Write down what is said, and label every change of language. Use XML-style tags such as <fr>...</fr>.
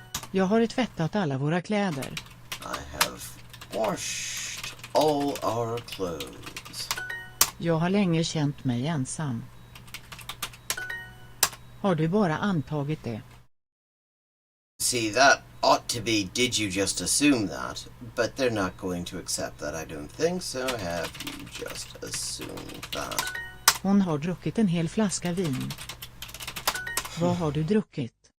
<sv>Jag har tvättat alla våra kläder.</sv> <en>I have washed all our clothes.</en> <sv>Jag har länge känt mig ensam. Har du bara antagit det?</sv> <en>See, that ought to be did you just assume that, but they're not going to accept that, I don't think, so have you just assumed that.</en> <sv>Hon har druckit en hel flaska vin. Vad har du druckit?</sv>